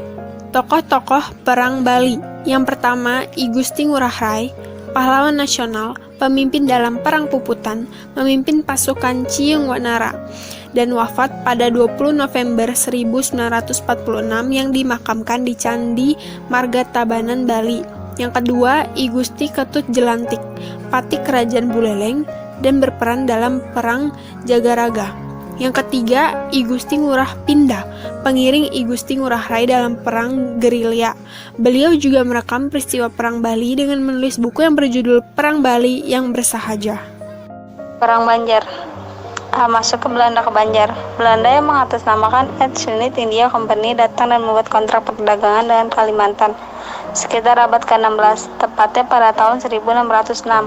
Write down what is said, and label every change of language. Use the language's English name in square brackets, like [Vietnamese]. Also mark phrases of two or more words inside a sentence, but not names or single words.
[Indonesian] Tokoh-tokoh Perang Bali. Yang pertama, I Gusti Ngurah Rai, pahlawan nasional, pemimpin dalam Perang Puputan, memimpin pasukan Ciung Wanara, dan wafat pada 20 November 1946 yang dimakamkan di Candi Margatabanan, Bali. Yang kedua, I Gusti Ketut Jelantik, patih Kerajaan Buleleng, dan berperan dalam Perang Jagaraga. Yang ketiga, I Gusti Ngurah Pindah, pengiring I Gusti Ngurah Rai dalam Perang Gerilya. Beliau juga merekam peristiwa Perang Bali dengan menulis buku yang berjudul Perang Bali yang Bersahaja. Perang Banjar. Masuk ke Banjar. Belanda yang mengatasnamakan East India Company datang dan membuat kontrak perdagangan dengan Kalimantan sekitar abad ke-16, tepatnya pada tahun 1606.